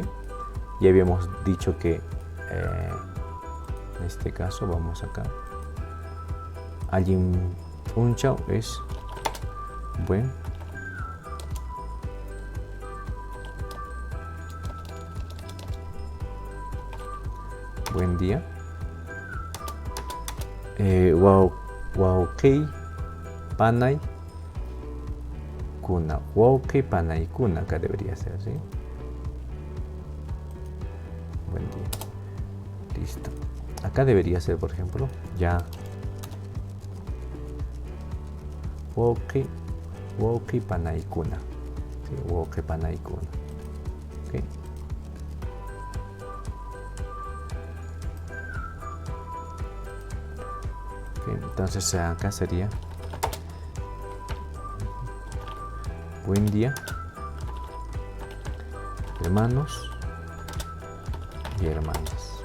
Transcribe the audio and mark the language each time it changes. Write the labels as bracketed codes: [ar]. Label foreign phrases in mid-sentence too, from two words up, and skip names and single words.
[es] Ya habíamos dicho que, en este caso, vamos acá, [qu] Alim unchao [es] es buen día. [qu] Wawqi panay kuna. Wawqi panay kuna, [es] acá debería ser, ¿sí? Buen día. Listo. Acá debería ser, por ejemplo, ya. [qu] Wawqi panay kuna. ¿Sí? Wawqi panay kuna. [es] ¿Okay? Entonces acá sería buen día, hermanos y hermanas.